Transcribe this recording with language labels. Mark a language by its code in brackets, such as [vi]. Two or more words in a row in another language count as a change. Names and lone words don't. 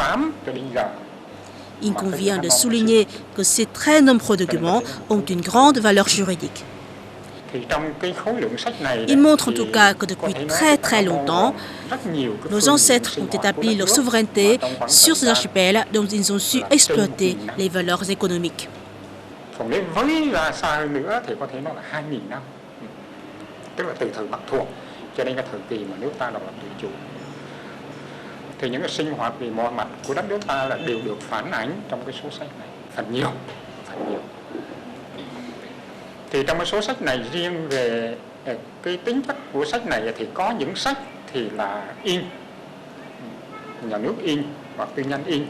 [fr] Il convient de souligner que ces très nombreux documents ont une grande valeur juridique. Il montre en tout cas que depuis très longtemps, nos ancêtres ont établi leur souveraineté sur ces archipels dont ils ont su exploiter les valeurs économiques. [vi] Thì những cái sinh hoạt về mọi mặt của đất nước ta là đều được phản ánh trong cái số sách này, phần nhiều. Thì trong cái số sách này riêng về cái tính chất của sách này thì có những sách thì là in, nhà nước in hoặc tư nhân in.